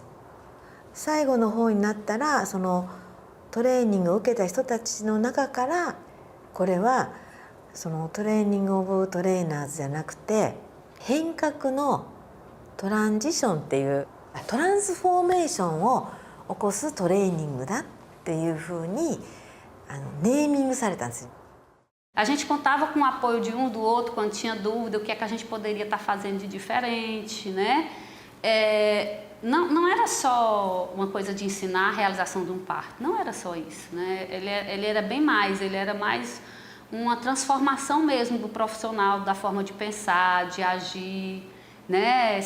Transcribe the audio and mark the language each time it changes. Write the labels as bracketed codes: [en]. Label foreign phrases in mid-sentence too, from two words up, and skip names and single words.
[ja] 最後の方になったら、そのトレーニングを受けた人たちの中から、これはその [en] training of trainers [ja] じゃなくて、変革のトランジションっていうトランスフォーメーションを起こすトレーニングだっていうふうにネーミングされたんですよ。 [pt] A gente contava com o apoio de um do outro quando tinha dúvida, o que é que a gente poderia estar fazendo de diferente, né? Não era só uma coisa de ensinar a realização de um parto, não era só isso, né? Ele era bem mais, ele era mais uma transformação mesmo do profissional, da forma de pensar, de agir, né?